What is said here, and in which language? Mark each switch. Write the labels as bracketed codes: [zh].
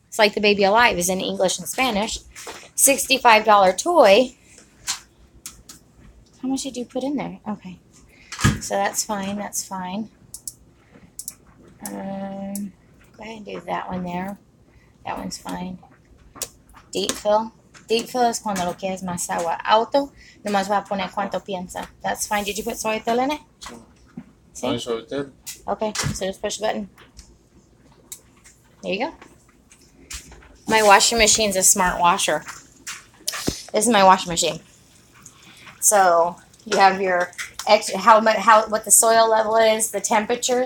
[en] It's like the Baby Alive is in English and Spanish. $65 toy. How much did you put in there? Okay. So that's fine. That's fine. Go ahead and do that one there. That one's fine. Deep fill. [es] Deep fill es cuando lo quieres más agua. Auto, nomás va a poner cuánto piensa. [en] That's fine. Did you put Suavitel in it? [es] Sí. [en] Okay, so just push the button. There you go. My washing machine's a smart washer. This is my washing machine. So you have your extra, what the soil level is, the temperature.